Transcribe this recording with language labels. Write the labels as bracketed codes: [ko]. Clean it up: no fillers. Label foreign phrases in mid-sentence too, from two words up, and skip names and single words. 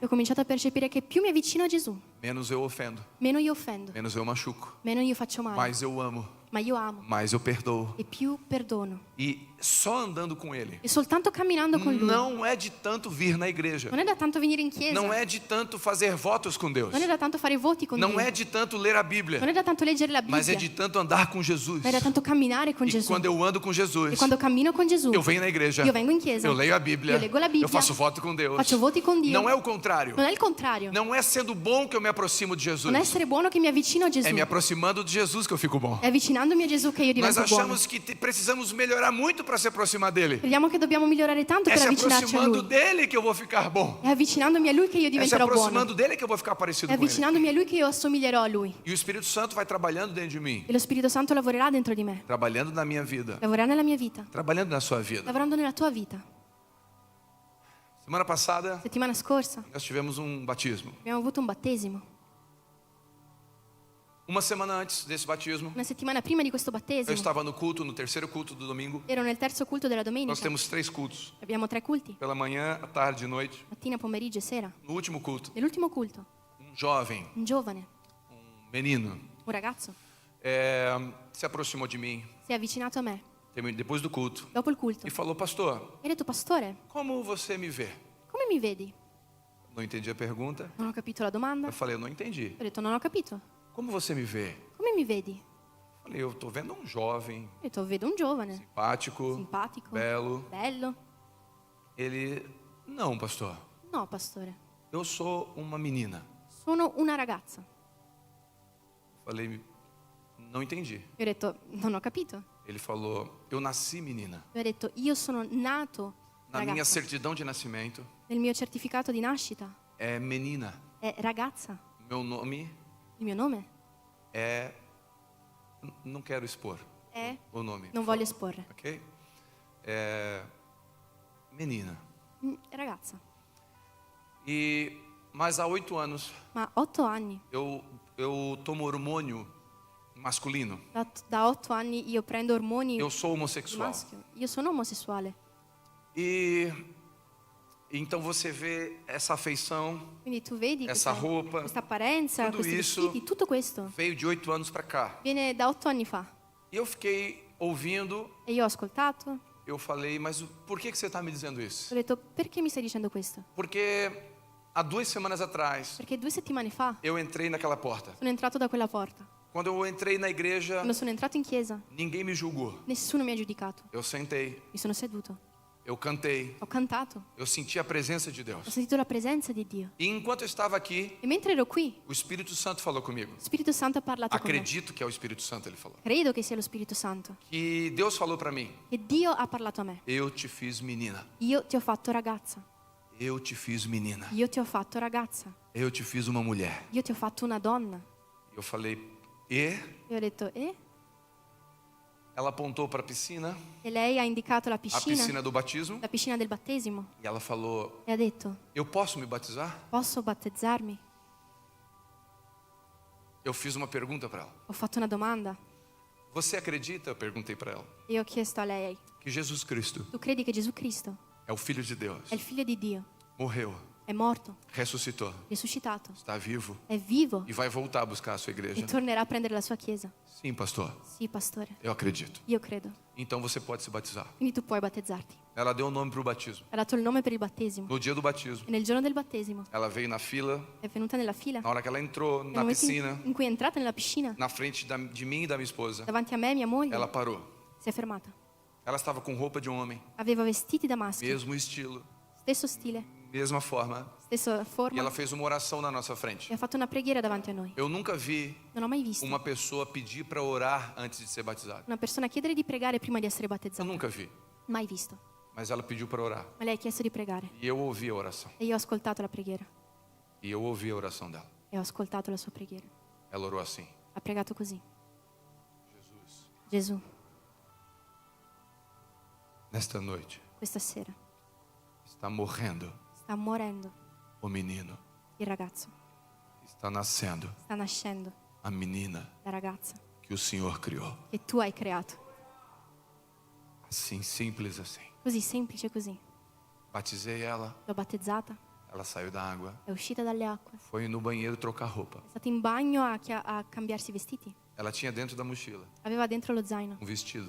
[it] E ho cominciato a percepire che più mi avvicino a Gesù, [pt] menos eu ofendo, [it] meno io offendo, [pt] menos eu machuco, [it] meno io faccio male. [pt] mais eu amo, [it] Ma io amo [pt] mais eu perdoo. [it] e più perdono. [pt] E só andando com Ele [it] E soltanto camminando con lui. [pt] não é de tanto vir na igreja, [it] Non è da tanto venire in chiesa. [pt] não é de tanto fazer votos com Deus, [it] Non è da tanto fare voti con [pt] não [it] Dio. [pt] é de tanto ler a [it] Non [pt] Bíblia, [it] è da tanto leggere la [pt] mas é [it] Bibbia. [pt] de tanto andar com Jesus. [it] Ma è da tanto camminare con [pt] E [it] Gesù. [pt] quando eu ando com [it] E [pt] Jesus, [it] quando cammino con Gesù, [pt] eu venho na igreja, [it] io vengo in chiesa, [pt] eu leio a Bíblia, [it] io leggo la Bibbia, [pt] eu faço voto com Deus. [it] faccio voti con Dio. [pt] Não é o contrário. [it] Non è il contrario. [pt] Não é sendo bom que eu me aproximo de Jesus. [it] Non è essere buono che mi avvicino a Gesù. [pt] É me aproximando de Jesus que eu fico bom. [it] È avvicinandomi a Gesù che io [pt] Nós [it] divento buono. [pt] achamos que precisamos melhorar muito para se aproximar dele. [it] Crediamo che dobbiamo migliorare tanto [pt] É [it] per [pt] se [it] avvicinarci a [pt] aproximando [it] Lui. [pt] dele que eu vou ficar bom. [it] È avvicinandomi a Lui che io [pt] É se [it] diventerò buono. [pt] aproximando dele que eu vou ficar parecido [it] È [pt] com ele. [it] avvicinandomi a Lui che io assomiglierò a Lui. [pt] E o Espírito Santo vai trabalhando dentro de mim, [it] E lo Spirito Santo lavorerà dentro di me. [pt] trabalhando na minha vida, [it] Lavorerà nella mia vita. [pt] trabalhando na sua vida. [it] Lavorando nella tua vita. [pt] Semana passada [it] Settimana scorsa [pt] nós tivemos um batismo. [it] abbiamo avuto un battesimo. [pt] Uma semana antes desse batismo, [it] Una settimana prima di questo [pt] eu [it] battesimo [pt] estava no culto, no terceiro culto do domingo. [it] ero nel terzo culto della [pt] Nós [it] domenica. [pt] temos 3 cultos: [it] Abbiamo 3 culti, [pt] pela manhã, à tarde e noite. [it] mattina, pomeriggio e sera. [pt] No último culto, [it] Nell'ultimo culto, [pt] um jovem, [it] un giovane, [pt] um menino, [it] un ragazzo, [pt] se aproximou de mim [it] si è avvicinato a me [pt] depois do culto [it] dopo il culto [pt] e falou: pastor, [it] e ha detto: Pastore, [pt] como você me vê? [it] come mi vedi? [pt] Não entendi a pergunta. [it] Non ho capito la domanda. [pt] Eu falei: eu não entendi. [it] Ho detto: non ho capito. [pt] Como você me vê? [it] Come mi vedi? [pt] Eu falei: eu estou vendo um jovem, [it] Ho detto: vedo un giovane, [pt] simpático, [it] simpatico, [pt] belo. [it] bello. [pt] Ele: não, pastor, [it] No, pastore, [pt] eu sou uma menina. [it] sono una ragazza. [pt] Eu falei: não entendi. [it] Io ho detto: non ho capito. [pt] Ele falou: eu nasci menina. [it] Io ho detto: io sono nato [pt] Na minha [it] ragazza. [pt] certidão de nascimento [it] Nel mio certificato di nascita [pt] é menina. [it] è ragazza. [pt] Meu nome [it] Il mio nome [pt] é... Não quero expor [it] è, [pt] o nome. [it] non voglio esporre, [pt] Ok? É... Menina. [it] Ragazza. [pt] Mas há 8 anos [it] Ma 8 anni, [pt] eu tomo hormônio masculino. [it] da 8 anni io prendo ormoni [pt] Eu sou [it] di [pt] homossexual. [it] maschio. Io sono omosessuale. [pt] E então você vê essa afeição [it] Quindi tu vedi [pt] Essa roupa, [it] questa apparenza, [pt] tudo [it] questi [pt] isso. [it] vestiti, tutto questo [pt] veio de 8 anos para cá. [it] viene da 8 anni fa. [pt] E eu fiquei ouvindo, [it] E io ho ascoltato, [pt] eu falei: mas por que você está me dizendo isso? [it] ho detto: perché mi stai dicendo questo? [pt] Porque há 2 semanas atrás [it] Perché 2 settimane fa [pt] eu entrei naquela porta. [it] sono entrato da quella porta. [pt] Quando eu entrei na igreja, [it] Quando sono entrato in chiesa, [pt] ninguém me julgou. [it] nessuno mi ha giudicato. [pt] Eu sentei, [it] Mi sono seduto, [pt] eu cantei, [it] ho cantato, [pt] eu senti a presença de [it] ho [pt] Deus. [it] sentito la presenza di Dio. [pt] E enquanto eu estava aqui, [it] E mentre ero qui, [pt] o Espírito Santo falou comigo. [it] lo Spirito Santo ha parlato con me. [pt] Acredito que é o Espírito Santo, ele falou. [it] Credo che sia lo Spirito Santo. [pt] Que Deus falou para mim: [it] E Dio ha parlato a me. [pt] eu te fiz menina. [it] Io ti ho fatto ragazza. [pt] Eu te fiz menina. [it] Io ti ho fatto ragazza. [pt] Eu te fiz uma mulher. [it] Io ti ho fatto una donna. [pt] Eu falei: e? [it] E ho detto: [pt] Ela apontou para a piscina [it] E lei ha indicato la [pt] a [it] piscina [pt] piscina do batismo, [it] del battesimo. [pt] e ela falou: [it] E ha detto: [pt] eu posso me batizar? [it] posso battezzarmi? [pt] Eu fiz uma pergunta para ela. [it] Ho fatto una domanda. [pt] Você acredita, eu perguntei para ela, [it] E ho chiesto a lei: [pt] que Jesus Cristo [it] tu credi che Gesù Cristo [pt] é o Filho de Deus, [it] è il figlio di Dio? [pt] morreu, [it] è morto, [pt] ressuscitou, [it] risuscitato, [pt] está vivo [it] è vivo [pt] e vai voltar a buscar a sua [it] e [pt] igreja. [it] tornerà a prendere la sua chiesa. [pt] Sim, pastor, [it] Sì, pastore, [pt] eu acredito. [it] io credo. [pt] Então você pode se batizar. [it] Quindi tu puoi battezzarti. [pt] Ela deu um nome para o batismo. [it] Ha dato il nome per il battesimo. [pt] No dia do batismo, [it] E nel giorno del battesimo [pt] ela veio na fila. [it] è venuta nella fila. [pt] Na hora que ela entrou [it] Nel [pt] na [it] momento [pt] piscina, [it] in cui è entrata nella piscina, [pt] na frente de mim e da minha esposa, [it] davanti a me e mia moglie, [pt] ela parou. [it] si è fermata. [pt] Ela estava com roupa de homem, [it] Aveva vestiti da maschio, [pt] mesmo estilo, [it] stesso stile, [pt] mesma forma. [it] stessa [pt] E [it] forma, [pt] ela fez uma oração na nossa frente. [it] e ha fatto una preghiera davanti a noi. [pt] Eu nunca vi [it] Non ho mai visto [pt] uma pessoa pedir para orar antes de ser batizada. [it] una persona chiedere di pregare prima di essere [pt] Eu [it] battezzata. [pt] nunca vi. [it] Mai visto. [pt] Mas ela pediu para orar. [it] Ma lei ha chiesto di pregare. [pt] E eu ouvi a oração. [it] E io ho ascoltato la preghiera. [pt] E eu ouvi a oração dela. [it] E ho ascoltato la sua preghiera. [pt] Ela orou assim: [it] Ha pregato così. [pt] Jesus, [it] Gesù, [pt] nesta noite [it] questa sera [pt] está morrendo [it] sta morendo [pt] o menino, [it] il ragazzo. [pt] está nascendo [it] Sta nascendo [pt] a menina [it] la ragazza [pt] que o Senhor criou. [it] che tu hai creato. [pt] Assim, simples assim. [it] Così semplice così. [pt] Batizei ela, [it] L'ho battezzata, [pt] ela saiu da água, [it] è uscita dalle acque. [pt] foi no banheiro trocar roupa. [it] È stata in bagno a cambiarsi i vestiti. [pt] Ela tinha dentro da mochila [it] Aveva dentro lo zaino [pt] um vestido